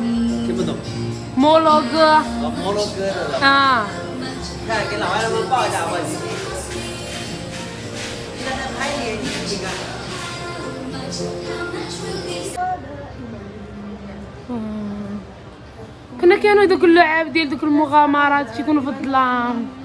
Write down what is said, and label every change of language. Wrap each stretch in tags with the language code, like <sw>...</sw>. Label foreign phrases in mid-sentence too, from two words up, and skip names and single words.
<zh>听不懂。摩洛哥。摩洛哥的。啊。看，给老外他们报一下吧。你看他拍脸，你看。</zh> <ar>كانوا دوك اللعاب ديال دوك المغامرات تيكونوا في الظلام.</ar>